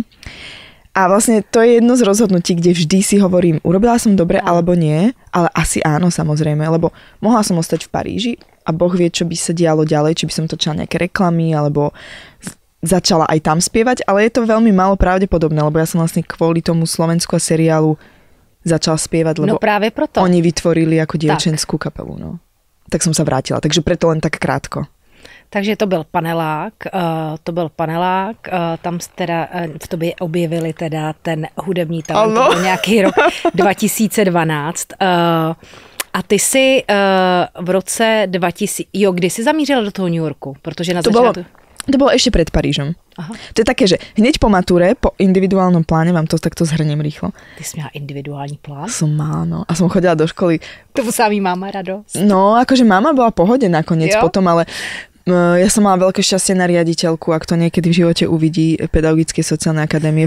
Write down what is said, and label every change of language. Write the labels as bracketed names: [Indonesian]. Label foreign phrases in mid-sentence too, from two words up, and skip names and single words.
[Slovak] A vlastne to je jedno z rozhodnutí, kde vždy si hovorím, urobila som dobre alebo nie, ale asi áno samozrejme, lebo mohla som ostať v Paríži, a Boh vie, čo by sa dialo ďalej, či by som točila nejaké reklamy, alebo začala aj tam spievať, ale je to veľmi málo pravdepodobné, lebo ja som vlastne kvôli tomu Slovensku a seriálu začala spievať, lebo práve proto. Oni vytvorili ako dievčenskú kapelu. No. Tak som sa vrátila, takže preto len tak krátko. [Czech] Takže to byl panelák, tam teda v tobě objevili teda ten hudební talent, to byl nějaký rok 2012. A ty jsi v roce 2000, kdy jsi zamířila do toho New Yorku? Protože na začátku... [Slovak] To bolo ešte pred Parížom. Aha. To je také, že hneď po mature, po individuálnom pláne, vám to takto zhrniem rýchlo. [Czech] Ty si mala individuální plán? [Slovak] Som mala, no. A som chodila do školy. [Czech] To musela mít máma radosť. [Slovak] No, akože máma bola pohode nakoniec potom, ale ja som mala veľké šťastie na riaditeľku, ak to niekedy v živote uvidí Pedagogickej sociálnej akadémie.